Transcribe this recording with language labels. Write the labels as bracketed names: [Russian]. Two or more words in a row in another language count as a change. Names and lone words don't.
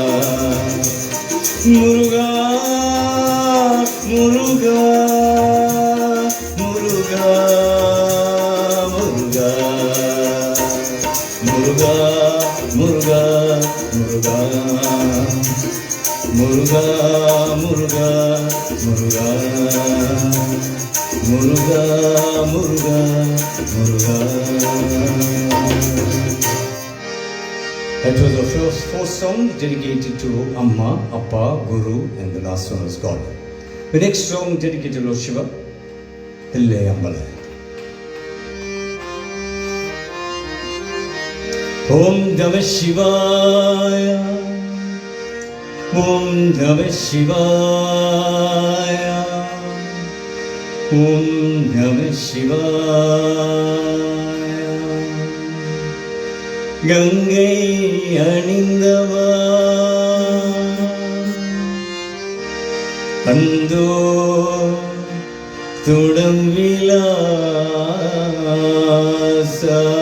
[Tamil] முருகா முருகா முருகா முருகா முருகா முருகா முருகா முருகா முருகா முருகா முருகா முருகா முருகா. [English] That was the first song dedicated to Amma, Appa, Guru, and the last one was God. The next song dedicated to Lord Shiva, Ille Ambala. [Sanskrit] ॐ नमः शिवाय, ॐ नमः शिवाय, ॐ नमः शिवाय. [Tamil] கங்கை அணிந்தவா அந்தோ துடம்பிலாசா